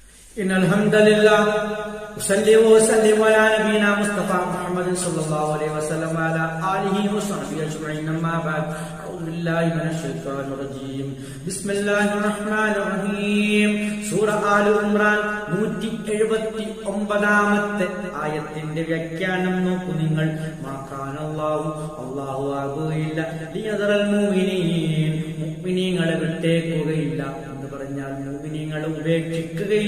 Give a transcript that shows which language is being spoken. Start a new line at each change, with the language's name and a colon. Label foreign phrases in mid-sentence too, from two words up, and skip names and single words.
Arabic: إن الحمد لله أصلي وأسلم على نبينا مصطفى محمد صلى الله عليه وسلم وعلى آله وصحبه أجمعين أما بعد أعوذ بالله من الشيطان الرجيم بسم الله الرحمن الرحيم
Malayalam: സൂറ ആലു ഇംറാൻ 179-ാമത്തെ ആയത്തിന്റെ വ്യാഖ്യാനം നോക്കൂ നിങ്ങൾ. അല്ലാഹു ആകുകയില്ല
Arabic: ليذر المؤمنين,
Malayalam: മുഅ്മിനീങ്ങളെ വിട്ടേക്കുകയില്ല എന്ന് പറഞ്ഞാൽ മുഅ്മിനീങ്ങളെ ഉപേക്ഷിക്കുകയില്ല.